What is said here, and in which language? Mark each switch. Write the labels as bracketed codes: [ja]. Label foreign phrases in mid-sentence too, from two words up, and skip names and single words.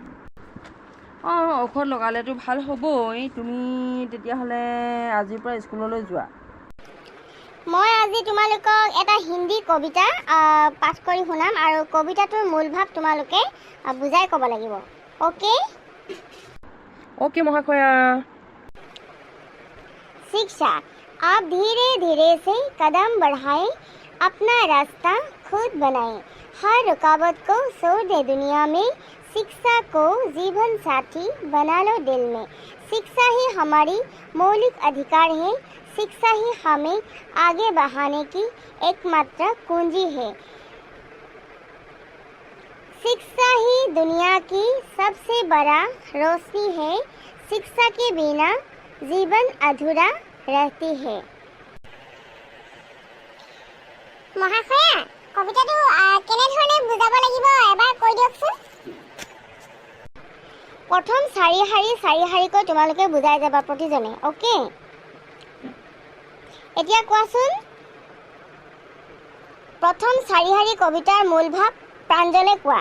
[as] ঔষধ লগালেতো ভাল হ'বই। তুমি তেতিয়াহ'লে আজিৰ পৰা স্কুললৈ যোৱা। মই আজি তোমালোকক এটা হিন্দী কবিতা পাঠ কৰি শুনাম, আৰু কবিতাটোৰ মূল ভাৱ তোমালোকে বুজাই ক'ব লাগিব। অ'কে মহাশয়া। [hi] शिक्षा, आप धीरे धीरे से कदम बढ़ाएं, अपना रास्ता खुद बनाएं, हर रुकावट को छोड़ दे दुनिया में, शिक्षा को जीवन साथी बना लो दिल में। शिक्षा ही हमारी मौलिक अधिकार है, शिक्षा ही हमें आगे बढ़ाने की एकमात्र कुंजी है। शिक्षा ही दुनिया की सबसे बड़ा रोशनी है, शिक्षा के बिना जीवन अधूरा रहती है। [as] মহাশয়া, কবিতাটো কেনেধৰণে বুজাব লাগিব এবাৰ কৈ দিয়কচোন। প্ৰথম চাৰি শাৰীকৈ তোমালোকে বুজাই যাবা প্ৰতিজনে। অ'কে, এতিয়া কোৱাচোন প্ৰথম চাৰি কবিতাৰ মূল ভাৱ প্ৰাঞ্জলে কোৱা।